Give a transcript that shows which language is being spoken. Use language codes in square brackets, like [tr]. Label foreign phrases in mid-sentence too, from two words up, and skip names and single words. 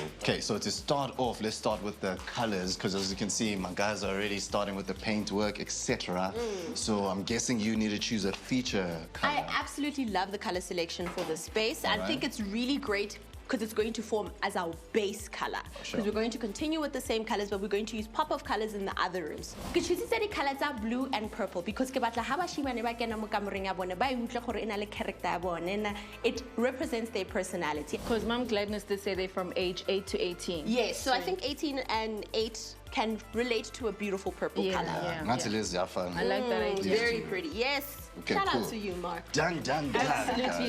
[en] Okay, so to start off, let's start with the colors, because as you can see, my guys are already starting with the paint work, etc. So I'm guessing you need to choose a feature color. I absolutely love the color selection for this space. I think it's really great because it's going to form as our base color. Because we're going to continue with the same colors, but we're going to use pop-up colors in the other rooms. [tn] Ke choositse di [en] colors are blue and purple because [tn] ke batla ha bashimane ba kena mo kamoreng ya bone ba utlwe gore ena le character ya bone [en] and it represents their personality. Because Mom Gladness did say they're from age 8 to 18. Yes, so I think 18 and 8 can relate to a beautiful purple color. Yeah. I like that idea. Very pretty, yes. Okay, Shout cool. out to you, Mark. Done, Absolutely